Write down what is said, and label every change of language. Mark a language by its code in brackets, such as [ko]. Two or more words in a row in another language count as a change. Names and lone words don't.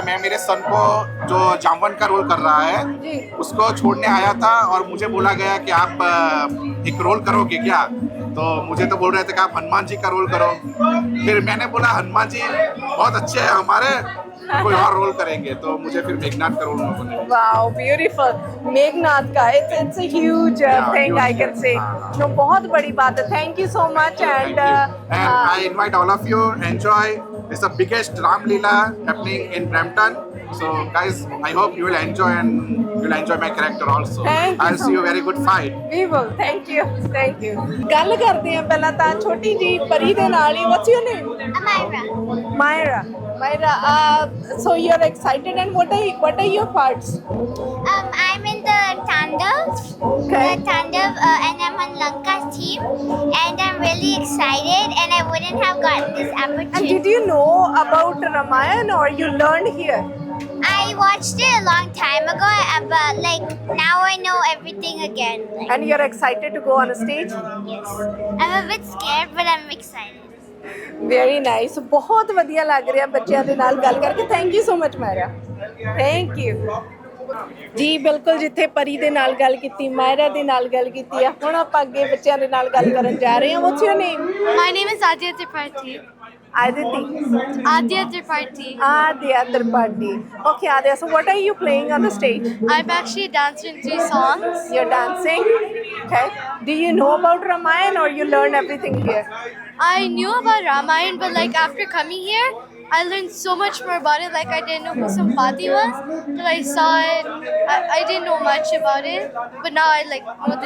[hi] मैं मेरे सन को, जो जामवन का रोल कर रहा है, उसको छोड़ने आया था, और मुझे बोला गया कि आप एक रोल करोगे क्या? तो मुझे तो बोल रहे थे कि आप हनुमान जी का रोल करो। फिर मैंने बोला हनुमान जी बहुत अच्छे हैं हमारे, कोई और रोल करेंगे, तो मुझे फिर मेघनाथ का रोल बने। [en] wow, beautiful. मेघनाथ का it's a huge thing, I can say. नो, [hi] बहुत बड़ी बात है। [en] thank you so much, and I invite all of you, enjoy. It's the biggest Ram Leela happening in Brampton. So guys, I hope you will enjoy, and you will enjoy my character also. I'll see you very good fight. We will. Thank you. [pa] ਗੱਲ ਕਰਦੇ ਹਾਂ ਪਹਿਲਾਂ ਤਾਂ ਛੋਟੀ ਜੀ ਪਰੀ ਦੇ ਨਾਲ ਹੀ। [en] What's your name? Myra. So you're excited, and what are your parts? I'm in the Tandav. Okay. The Tandav, and I'm on Lanka's team, and I'm really excited, and I wouldn't have gotten this opportunity. And did you know about Ramayana, or you learned here? I watched it a long time ago, but like now I know everything again. Like, And you're excited to go on a stage? yes. I'm a bit scared, but I'm excited. very nice. [pa] ਬਹੁਤ ਵਧੀਆ ਲੱਗ ਰਿਹਾ ਬੱਚਿਆਂ ਦੇ ਨਾਲ ਗੱਲ ਕਰਕੇ। [en] thank you so much ਮਾਇਰਾ। thank you ਜੀ। [pa] ਬਿਲਕੁਲ, ਜਿੱਥੇ ਪਰੀ ਦੇ ਨਾਲ ਗੱਲ ਕੀਤੀ, ਮਾਇਰਾ ਦੇ ਨਾਲ ਗੱਲ ਕੀਤੀ ਆ, ਹੁਣ ਆਪਾਂ ਅੱਗੇ ਬੱਚਿਆਂ ਦੇ ਨਾਲ ਗੱਲ ਕਰਨ ਜਾ ਰਹੇ ਹਾਂ। [en] What's your name? My name is Adya Tripathi. Aditi. Adya Tripathi. Adya Tripathi. Okay, Adya, so what are you playing on the stage? I'm actually dancing 3 songs. You're dancing? Okay. Do you know about Ramayana, or you learn everything here? I knew about Ramayana, but like after coming here, I learned so much more about it. Like I didn't know who Sampati was, but I saw it. I didn't know much about it, but now I like know the